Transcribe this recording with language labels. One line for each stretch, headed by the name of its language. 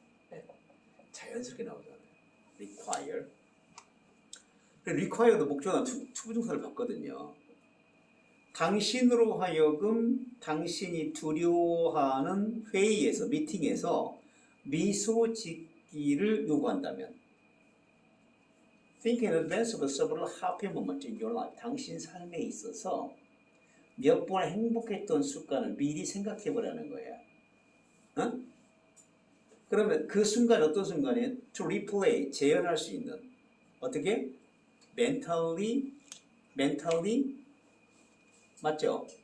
Korean: 네, 자연스럽게 나오잖아요.
English: require.
Korean: require도 목적어나 투부정사를 봤거든요. 당신으로 하여금 당신이 두려워하는 회의에서, 미팅에서 미소 짓기를 요구한다면
English: Think in advance of several happy moments in your life.
Korean: 당신 삶에 있어서 몇 번 행복했던 순간을 미리 생각해보라는 거예요. 어? 그러면 그 순간 어떤 순간에
English: to replay,
Korean: 재현할 수 있는 어떻게? mentally 맞죠?